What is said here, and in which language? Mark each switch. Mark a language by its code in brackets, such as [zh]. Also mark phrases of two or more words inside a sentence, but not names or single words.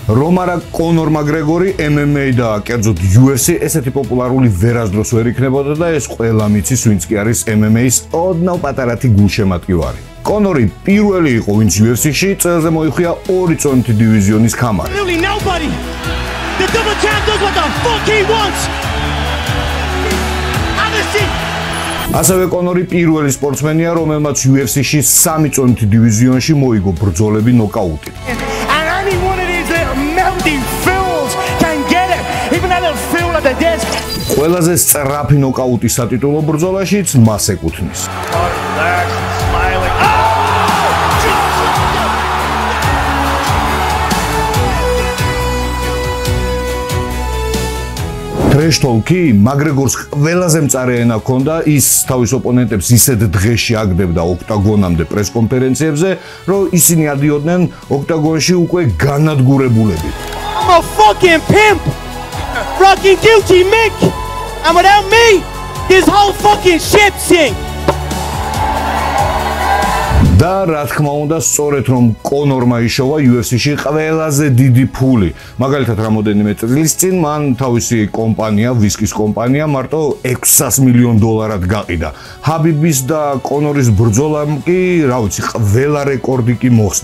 [ka] რომ არა კონორ მაკგრეგორი MMA და კერძოდ UFC ესეთი პოპულარული ვერასდროს ვერ იქნებოდა და ეს ყველა მიცის ვინც კი არის MMA-ის ოდნავ პატარათი გულშემატკივარი. კონორი პირველი იყო ვინც UFC-ში წელზე მოიხია 2 წონითი დივიზიონის ქამარი. [en] The double champ does what the fuck he wants. [ka] ასევე კონორი პირველი სპორტსმენია, რომელმაც UFC-ში 3 წონითი დივიზიონში მოიგო ბრძოლები ნოკაუტით. [en] And any one of these little melting fools can get it. Even that little fool at the desk. [ka] ყველაზე სწრაფი ნოკაუტის სატიტულო ბრძოლაშიც მას ეკუთვნის. [en] trash-talk [ka] მაკგრეგორს ყველაზე მწარე ენა ჰქონდა, ის თავის ოპონენტებს ისეთ დღეში აგდებდა ოქტაგონამდე პრეს-კონფერენციებზე, რომ ისინი ადიოდნენ ოქტაგონში უკვე განადგურებულები. [en] I'm a fucking pimp. Fucking Gucci Mick. And without me, this whole fucking ship sink. [ka] და რა თქმა უნდა, სწორედ რომ კონორმა იშოვა UFC-ში ყველაზე დიდი ფული. მაგალითად, რამოდენიმე წლის წინ მან თავისი კომპანია, ვისკის კომპანია, მარტო $600 მილიონ გაყიდა. ჰაბიბის და კონორის ბრძოლამ კი, რა ვიცი, ყველა რეკორდი კი მოხსნა.